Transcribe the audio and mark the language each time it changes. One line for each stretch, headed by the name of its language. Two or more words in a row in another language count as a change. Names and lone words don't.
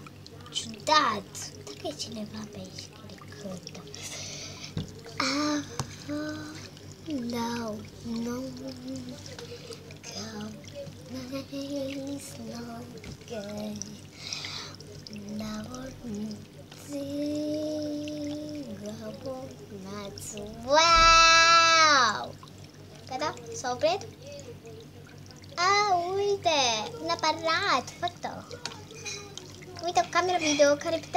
Romanian: Ciudat. Dacă e cineva pe aici care cântă.
English: No, no, come, nice, no, good. Wow!
Romanian: Gata? S-a oprit? Uite! Un aparat! Fă-te! Uite, o cameră video care putea...